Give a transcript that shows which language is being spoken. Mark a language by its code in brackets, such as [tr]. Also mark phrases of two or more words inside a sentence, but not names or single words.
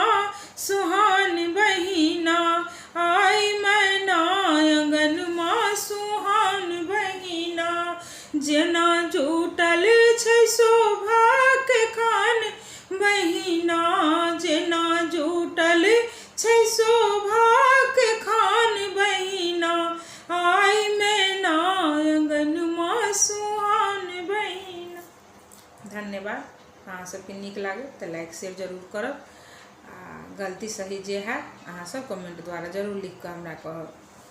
[mai] सुहान बहिना, आई मैना आंगनमा सुहान बहिना, जेना जुटल छै शोभा के खान बहिना, जेना जुटल छै शोभा के खान बहिना, आई मैना आंगनमा सुहान बहिना। धन्यवाद। अहाँ सबके नीक लागे तो [en] like share [mai] जरूर करब। आ गलती सही जे है अहाँ सब कमेंट द्वारा जरूर लिख के हमरा कहब।